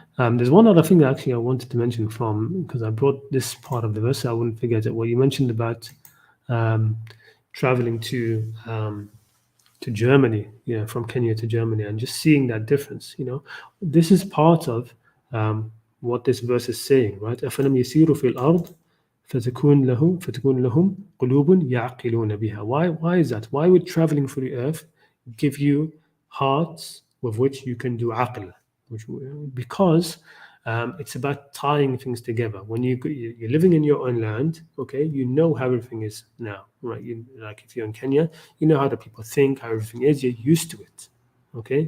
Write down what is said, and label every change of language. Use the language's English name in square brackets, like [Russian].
[English] There's one other thing that actually I wanted to mention because I brought this part of the verse, so I wouldn't forget it. What you mentioned about traveling to to Germany, from Kenya to Germany, and just seeing that difference. This is part of what this verse is saying, right? [Arabic] أَفَلَمْ يَسِيرُوا فِي الْأَرْضِ فتكون لهم قلوب يعقلون بها. [English] Why is that? Why would traveling through the earth give you hearts with which you can do aql? Because it's about tying things together. When you're living in your own land, okay, you know how everything is now, right? Like if you're in Kenya, you know how the people think, how everything is. You're used to it, okay?